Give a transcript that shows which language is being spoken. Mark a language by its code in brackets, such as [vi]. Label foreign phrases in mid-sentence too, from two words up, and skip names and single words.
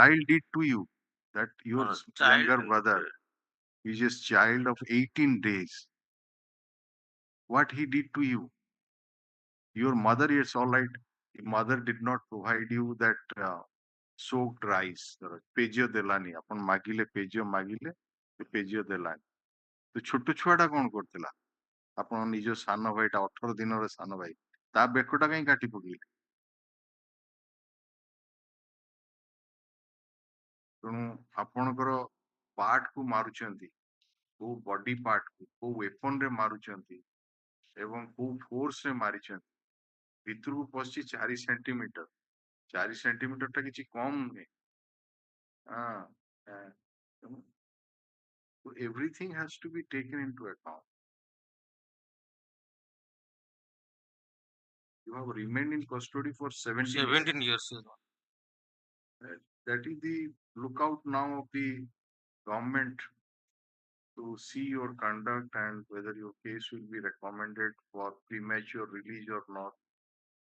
[en] child did to you? That your child- younger brother, which is child of 18 days, what he did to you? Your mother, it's all right. Your mother did not provide you that soaked rice. [or] ପେଜ ଦେଲାନି ଆପଣ ମାଗିଲେ ପେଜ ମାଗିଲେ ପେଜ ଦେଲାନି ତ ଛୋଟ ଛୁଆଟା କଣ କରୁଥିଲା ଆପଣ ନିଜ ସାନ ଭାଇଟା 18 ଦିନର ସାନ ଭାଇ ତା ବେକଟା କାହିଁ କାଟି ପକେଇଲେ ତେଣୁ ଆପଣଙ୍କର ପାର୍ଟ କୁ ମାରୁଛନ୍ତି କୋଉ [en] body part [or] କୁ କୋଉ ୱେପନ ରେ ମାରୁଛନ୍ତି ଏବଂ କୋଉ ଫୋର୍ସ ରେ ମାରିଛନ୍ତି ଭିତରକୁ ପଶିଛି 4 ସେଣ୍ଟିମିଟର 4 ସେଣ୍ଟିମିଟର ଟା କିଛି କମ ନୁହେଁ [en] so everything has to be taken into account. You have remained in custody for 17 years. That is the lookout now of the government to see your conduct and whether your case will be recommended for premature release or not.